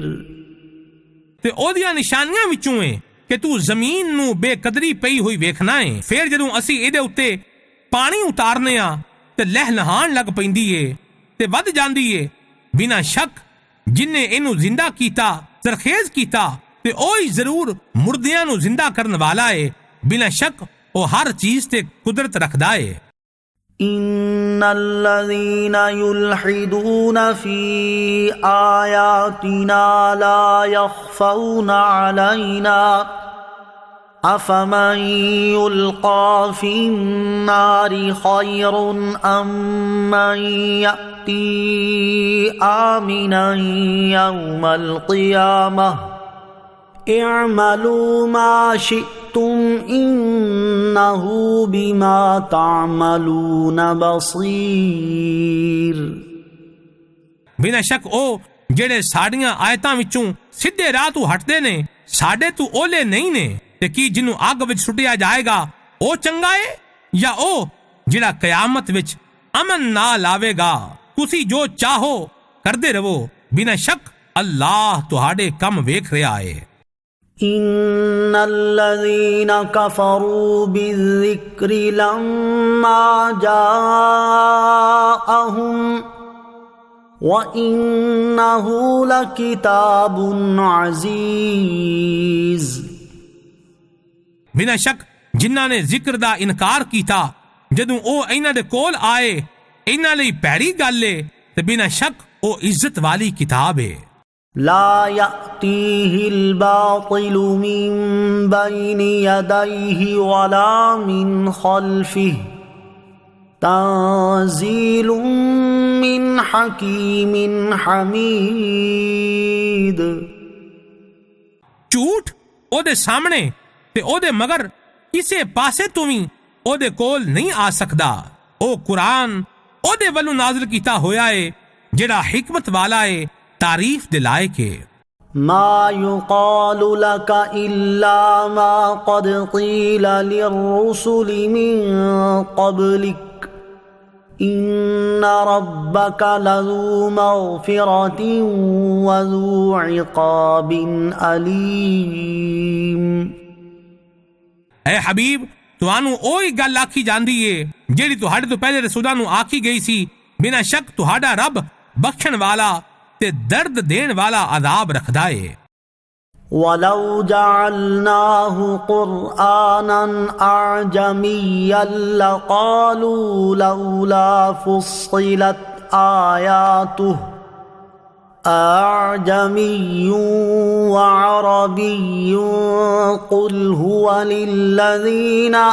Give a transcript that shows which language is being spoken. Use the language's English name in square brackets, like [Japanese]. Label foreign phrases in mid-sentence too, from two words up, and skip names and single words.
[Punjabi] تے او دیاں نشانیاں وچوں ہے کہ تو زمین نو بے قدری پئی ہوئی ویکھنا ہے، پھر جدوں اسی ایدے اُتے پانی اتارنے آ تے لہ لہان لگ پیندی ہے تے ود جاندی ہے۔ بنا شک جن نے اینو زندہ کیتا زرخیز کیتا تے اوہی ضرور مردیاں نو زندہ کرن والا ہے، بلا شک او ہر چیز تے قدرت رکھدا ہے۔ [Arabic] ان الذين يلحدون في آياتنا لا يخفون علينا افمن يلقى في النار خير ام من يأتي آمنا يوم القيامة اعملوا ما شئتم انه بما تعملون بصیر۔ [Punjabi] بنا شک او جڑے ساڑیاں آیتاں وچوں سیدھے راہ تو ہٹدے نے ساڈے تو اولے نہیں نے، تے کی جنوں اگ وچ سٹیا جائے گا او چنگا ہے یا او جڑا قیامت وچ امن نہ لاوے گا؟ تسی جو چاہو کردے رہو، بنا شک اللہ تہاڈے کم ویکھ رہا ہے۔ [Arabic] ان الذين كفروا بالذكر لما جاءهم وانه لكتاب عزيز۔ [Punjabi] بنا شک جنہاں نے ذکر دا انکار کیتا جدوں او انہاں دے کول آئے انہاں لئی پیڑی گل ہے تے بنا شک او عزت والی کتاب ہے۔ [Arabic] لا يأتيه الباطل من بين يديه ولا من خلفه تنزيل من حكيم حميد۔ [Punjabi] جھوٹ او دے سامنے تے او دے مگر کسے پاسے تو بھی او دے کول نہیں آ سکدا۔ او قرآن او دے ولو نازل کیتا ہویا ہے جڑا حکمت والا ہے، تعریف دلائے کے۔ [Arabic] ما يقال لك إلا ما قد قيل للرسل من قبلك إن ربك لذو مغفرة وذو عقاب أليم۔ [Punjabi] اے حبیب تانوں اوہی گل آکھی جاندی ہے جیڑی تہاڈے تو پہلے رسولاں نوں آکھی گئی سی، بنا شک تہاڈا رب بخشن والا تے درد دین والا عذاب رکھدا ہے۔ [Arabic] وَلَوْ جَعَلْنَاهُ قُرْآنًا أَعْجَمِيًّا لَقَالُوا لَوْلَا فُصِّلَتْ آيَاتُهُ أَعْجَمِيٌّ وَعَرَبِيٌّ قُلْ هُوَ لِلَّذِينَ